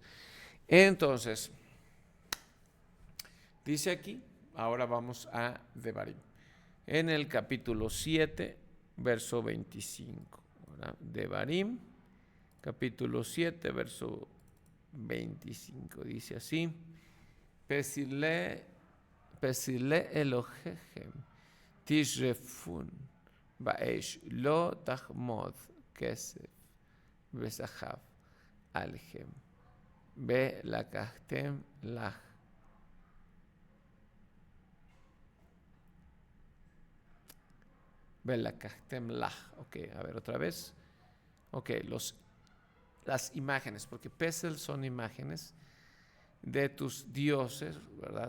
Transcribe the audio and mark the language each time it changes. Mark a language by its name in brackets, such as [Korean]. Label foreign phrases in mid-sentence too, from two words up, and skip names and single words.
[Spanish] Entonces, dice aquí, ahora vamos a Devarim, en el capítulo 7, verso 25. ¿Verdad? Devarim, capítulo 7, verso 25, dice así: [Hebrew] פסילי אלהיכם תשרפון באש לא תחמד כסף וזהב עליהם ו לקחת לך. [Spanish] Ok, a ver otra vez. Ok, las imágenes, porque Pesel son imágenes de tus dioses, ¿verdad?